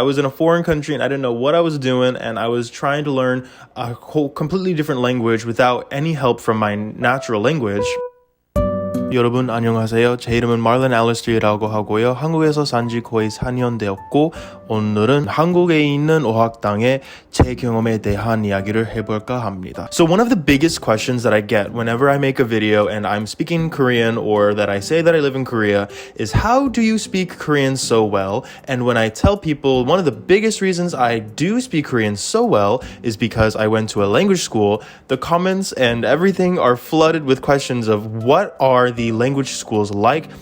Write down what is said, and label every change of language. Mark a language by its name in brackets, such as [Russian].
[English] I was in a foreign country and I didn't know what I was doing, and I was trying to learn a whole completely different language without any help from my natural language. [Korean] 여러분 안녕하세요. 제 이름은 Marlon Ailester이라고 하고요. 한국에서 산지 거의 4년 되었고 오늘은 한국에 있는 어학당의 제 경험에 대한 이야기를 해볼까 합니다. [English] So one of the biggest questions that I get whenever I make a video and I'm speaking Korean or that I say that I live in Korea is how do you speak Korean so well? And when I tell people one of the biggest reasons I do speak Korean so well is because I went to a language school, the comments and everything are flooded with questions of what are the language schools like?